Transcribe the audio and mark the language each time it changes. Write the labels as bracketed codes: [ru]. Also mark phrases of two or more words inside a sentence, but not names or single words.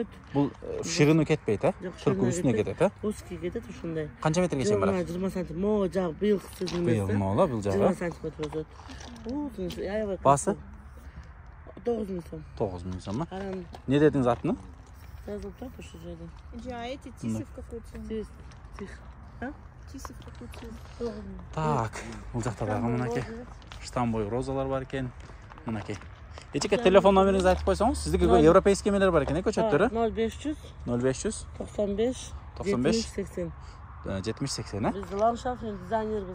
[ky] Бул ширину кетпейт, а? Только үстүнө кетет, а? Узкий кетет ушундай. Канча метрге чейин барат? 20 см. Могу жак быйыл сиздин Быйыл мола бул жагы. 20 см өсөт. Аябай. Баасы? 9 миң сом. 9 миң сом, а? Каран Не дедиңиз атын? жазылып турат ошол жерде. [ru] А эти тисы в какую цену? Тих. Тисы в какую цену? [ky] 9 миң. Так, бул жакта дагы мынакей штамбой розалар бар экен. Мынакей. Эчеке телефон номериңизди айтып койсоңуз, сиздики европейский эмелер бар экен, көчөттөрү? 0500 0500 95 95 80. 70-80, а? Биз ландшафтный дизайнербиз.